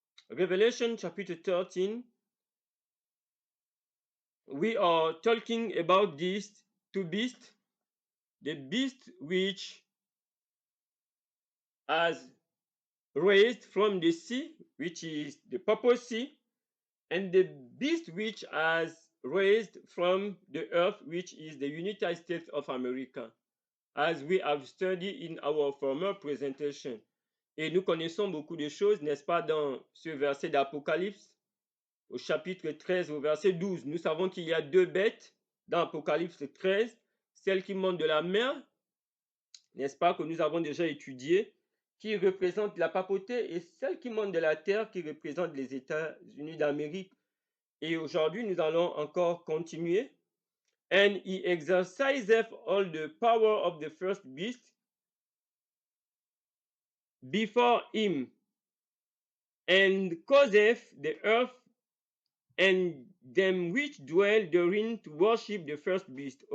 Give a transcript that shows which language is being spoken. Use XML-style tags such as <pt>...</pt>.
<en>Revelation chapter 13, we are talking about these two beasts, the beast which has raised from the sea, which is the papacy, and the beast which has raised from the earth, which is the United States of America, as we have studied in our former presentation.</en> <fr>Et nous connaissons beaucoup de choses, n'est-ce pas, dans ce verset d'Apocalypse, au chapitre 13, au verset 12. Nous savons qu'il y a deux bêtes dans Apocalypse 13, celle qui monte de la mer, n'est-ce pas, que nous avons déjà étudié, qui représente la papauté, et celle qui monte de la terre, qui représente les États-Unis d'Amérique. Et aujourd'hui, nous allons encore continuer.</fr> <en>And he exerciseth all the power of the first beast before him, and causeth the earth and them which dwell therein to worship the first beast.</en>